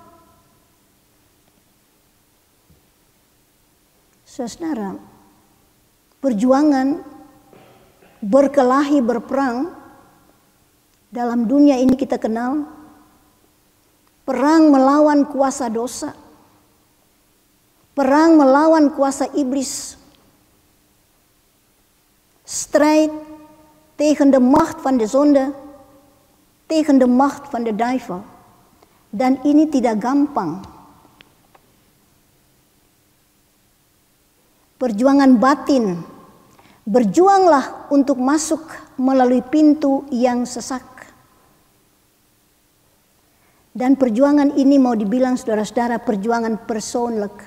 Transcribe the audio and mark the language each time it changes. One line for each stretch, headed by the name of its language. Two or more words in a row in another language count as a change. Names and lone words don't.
Indonesian: Saudara, perjuangan berkelahi, berperang dalam dunia ini kita kenal perang melawan kuasa dosa, perang melawan kuasa iblis,
Dutch: strijd tegen de macht van de zonde, tegen de macht van de duivel.
Indonesian: Dan ini tidak gampang. Perjuangan batin, berjuanglah untuk masuk melalui pintu yang sesak. Dan perjuangan ini mau dibilang saudara-saudara perjuangan personal.